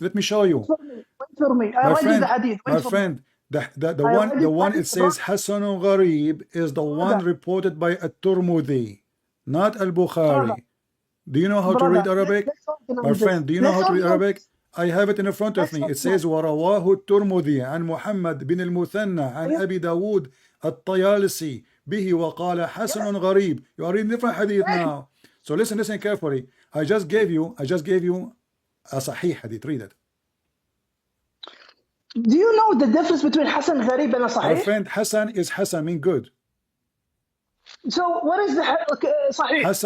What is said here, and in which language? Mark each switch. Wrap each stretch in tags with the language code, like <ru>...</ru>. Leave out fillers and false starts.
<en>Let me show you. Wait for me. I read you the hadith. My friend, the one it says Hasanun Gharib is the one reported by at-Tirmidhi, not al-Bukhari. Do you know how to read Arabic? My friend, do you know how to read Arabic? I have it in front of me. It says</en> <ar>ورواه الترمذي عن محمد بن المثنى عن أبي داود الطيالسي به وقال حسن غريب.</ar> <en>You are reading different hadith now. So listen carefully. I just gave you a sahih hadith. Read it. Do you know the difference between Hasan Gharib and a Sahih? My friend, Hasan is Hasan mean good. So what is the Sahih?</en>